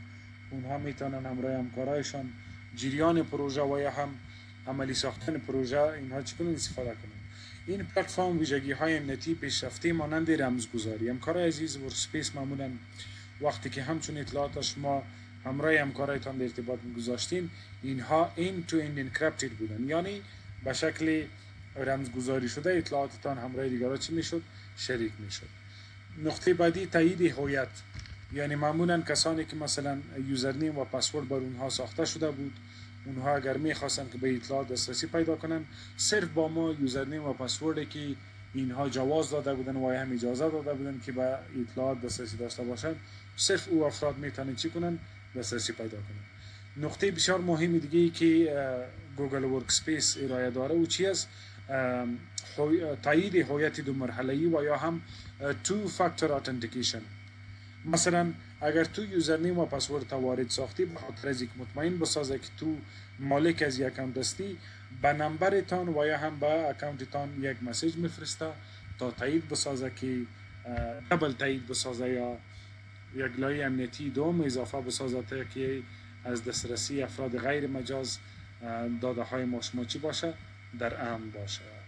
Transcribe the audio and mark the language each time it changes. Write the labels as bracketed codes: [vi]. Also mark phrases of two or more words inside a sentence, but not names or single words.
[fa] اونها میتونن همراه همکارایشان جریان پروژه و یا هم عملی ساختن پروژه اینها چکنن استفاده کنن. این پلتفرم ویژگی های امنیتی پیشرفته مانند رمزگذاری. همکارای عزیز ورک سپیس معمولا وقتی که همچون اطلاعات شما همراه همکارایتان در ارتباط گذاشتین اینها [en] end to end encrypted [fa] بودن، یعنی به شکل رمزگذاری شده اطلاعاتتان همراه دیگران چی میشد شریک میشد. نقطه بعدی تایید هویت، یعنی معمولا کسانی که مثلا یوزرنیم و پسورد بر اونها ساخته شده بود، اونها اگر میخواستن که به اطلاعات دسترسی پیدا کنن صرف با ما یوزرنیم و پسوردی که اینها جواز داده بودن و هم اجازه داده بودن که به اطلاعات دسترسی داشته باشن، صرف او افراد میتونن چی کنن دسترسی پیدا کنن. نقطه بسیار مهمی دیگه ای که گوگل ورک سپیس ارائه داره او چی است؟ تایید هویت دو مرحله‌ای و یا هم [en] two factor authentication. [fa] مثلا اگر تو یوزرنیم و پسورد وارد ساختی به خاطر از یک مطمئن بسازه که تو مالک از یک اکانت هستی، به نمبرتان و یا هم به اکانتتان یک مسیج میفرسته تا تایید بسازه که دبل تایید بسازه یا یک لایه امنیتی دوم اضافه بسازه تا که از دسترسی افراد غیر مجاز داده های ما شما چی باشه در امن باشه.